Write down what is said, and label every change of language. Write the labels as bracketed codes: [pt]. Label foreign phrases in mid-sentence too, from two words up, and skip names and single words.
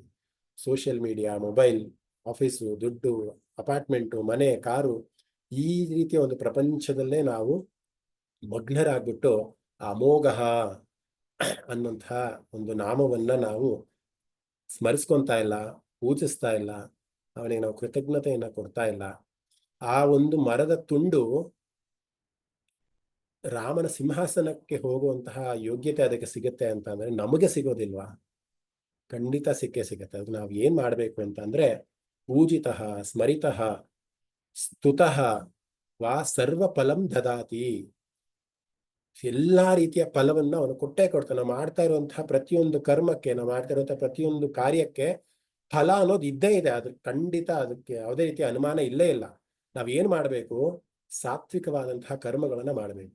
[en] social media, [kn] ಮೊಬೈಲ್, ಆಫೀಸು, ದುಡ್ಡು, ಅಪಾರ್ಟ್ಮೆಂಟು, ಮನೆ, ಕಾರು, ಈ ರೀತಿಯ ಒಂದು ಪ್ರಪಂಚದಲ್ಲೇ ನಾವು ಮಗ್ನರಾಗ್ಬಿಟ್ಟು ಅಮೋಘ ಅನ್ನುವಂತಹ ಒಂದು ನಾಮವನ್ನ ನಾವು ಸ್ಮರಿಸ್ಕೊಂತಾ ಇಲ್ಲ, ಪೂಜಿಸ್ತಾ ಇಲ್ಲ, ಅವನಿಗೆ ನಾವು ಕೃತಜ್ಞತೆಯನ್ನ ಕೊಡ್ತಾ ಇಲ್ಲ. ಆ ಒಂದು ಮರದ ತುಂಡು ರಾಮನ ಸಿಂಹಾಸನಕ್ಕೆ ಹೋಗುವಂತಹ ಯೋಗ್ಯತೆ ಅದಕ್ಕೆ ಸಿಗುತ್ತೆ ಅಂತ ಅಂದ್ರೆ ನಮಗೆ ಸಿಗೋದಿಲ್ವಾ? ಖಂಡಿತ ಸಿಕ್ಕೇ ಸಿಗತ್ತೆ. ಅದು ನಾವು ಏನ್ ಮಾಡ್ಬೇಕು ಅಂತ ಅಂದ್ರೆ, [sa] ಪೂಜಿತಃ ಸ್ಮರಿತಃ ಸ್ತುತಃ ವಾ ಸರ್ವ ಫಲಂ ದದಾತಿ. [kn] ಎಲ್ಲಾ ರೀತಿಯ ಫಲವನ್ನ ಅವನು ಕೊಟ್ಟೇ ಕೊಡ್ತಾನೆ. ನಾವು ಮಾಡ್ತಾ ಇರುವಂತಹ ಪ್ರತಿಯೊಂದು ಕರ್ಮಕ್ಕೆ, ನಾವು ಮಾಡ್ತಾ ಇರುವಂತಹ ಪ್ರತಿಯೊಂದು ಕಾರ್ಯಕ್ಕೆ ಫಲ ಅನ್ನೋದು ಇದ್ದೇ ಇದೆ. ಖಂಡಿತ ಅದಕ್ಕೆ ಯಾವುದೇ ರೀತಿಯ ಅನುಮಾನ ಇಲ್ಲೇ ಇಲ್ಲ. ನಾವೇನ್ ಮಾಡ್ಬೇಕು, ಸಾತ್ವಿಕವಾದಂತಹ ಕರ್ಮಗಳನ್ನ ಮಾಡ್ಬೇಕು.